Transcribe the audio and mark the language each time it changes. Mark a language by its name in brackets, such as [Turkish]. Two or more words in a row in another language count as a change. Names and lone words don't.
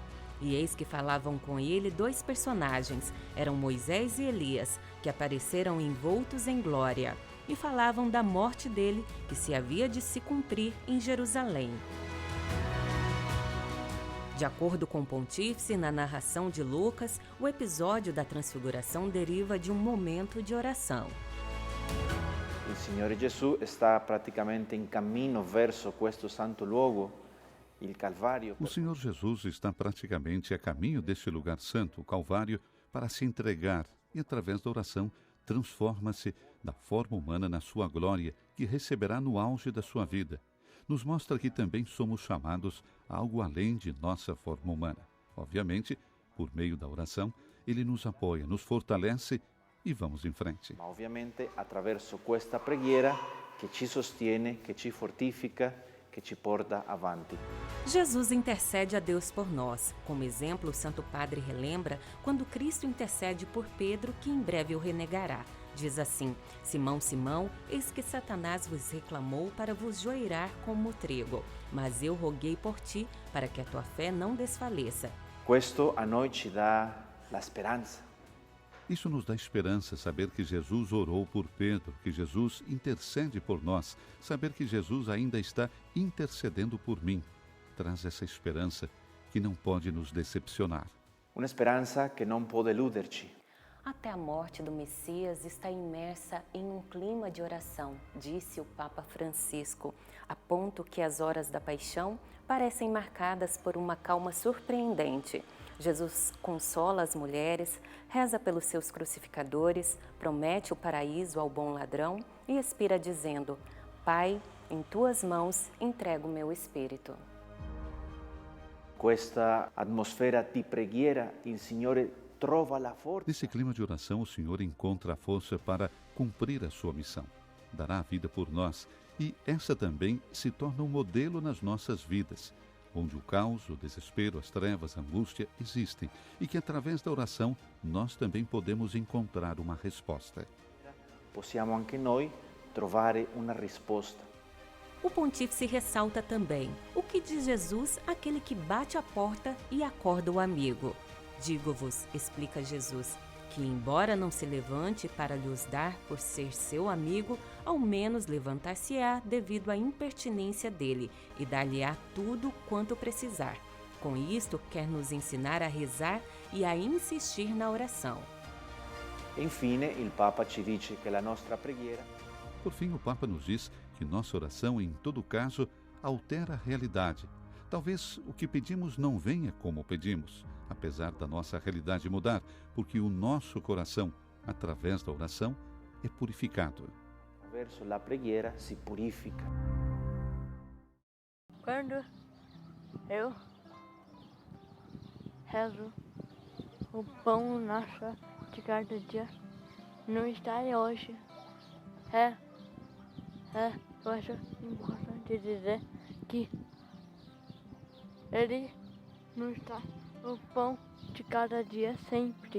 [Portuguese] E eis que falavam com ele dois personagens, eram Moisés e Elias, que apareceram envoltos em glória, e falavam da morte dele, que se havia de se cumprir em Jerusalém. De acordo com o pontífice, na narração de Lucas, o episódio da Transfiguração deriva de um momento de oração. [Italian] Il Signore Gesù sta praticamente in cammino verso questo santo luogo, il Calvario. [Portuguese] O Senhor Jesus está praticamente a caminho deste lugar santo, o Calvário, para se entregar e, através da oração, transforma-se da forma humana na sua glória, que receberá no auge da sua vida. Nos mostra que também somos chamados a algo além de nossa forma humana. Obviamente, por meio da oração, Ele nos apoia, nos fortalece e vamos em frente. [Italian] Ma ovviamente attraverso questa preghiera che ci sostiene, che ci fortifica, che ci porta avanti. [Portuguese] Jesus intercede a Deus por nós. Como exemplo, o Santo Padre relembra quando Cristo intercede por Pedro, que em breve o renegará. Diz assim: Simão, Simão, eis que Satanás vos reclamou para vos joeirar como trigo, mas eu roguei por ti, para que a tua fé não desfaleça. [Italian] Questo a noi ci dà la speranza. [Portuguese] Isso nos dá esperança, saber que Jesus orou por Pedro, que Jesus intercede por nós, saber que Jesus ainda está intercedendo por mim. Traz essa esperança que não pode nos decepcionar. Uma esperança que não pode eluderci. Até a morte do Messias está imersa em um clima de oração, disse o Papa Francisco, a ponto que as horas da paixão parecem marcadas por uma calma surpreendente. Jesus consola as mulheres, reza pelos seus crucificadores, promete o paraíso ao bom ladrão e expira dizendo: Pai, em tuas mãos entrego o meu espírito. [Italian] Questa atmosfera di preghiera, il Signore trova la forza. [Portuguese] Nesse clima de oração, o Senhor encontra a força para cumprir a sua missão. Dará a vida por nós e essa também se torna um modelo nas nossas vidas, onde o caos, o desespero, as trevas, a angústia existem e que através da oração nós também podemos encontrar uma resposta. [Italian] Possiamo anche noi trovare una risposta. [Portuguese] O pontífice ressalta também: o que diz Jesus àquele que bate a porta e acorda o amigo? Digo-vos, explica Jesus, que embora não se levante para lhes dar por ser seu amigo, ao menos levantar-se-á devido à impertinência dele e dar-lhe-á tudo quanto precisar. Com isto, quer nos ensinar a rezar e a insistir na oração. [Italian] Infine, il Papa ci dice che la nostra preghiera. [Portuguese] Por fim, o Papa nos diz que nossa oração, em todo caso, altera a realidade. Talvez o que pedimos não venha como pedimos, apesar da nossa realidade mudar, porque o nosso coração, através da oração, é purificado. [Italian] Attraverso la preghiera si purifica. [Portuguese] Quando eu rezo o pão nosso de cada dia, não está hoje. Eu acho importante dizer que ele não está o pão de cada dia sempre.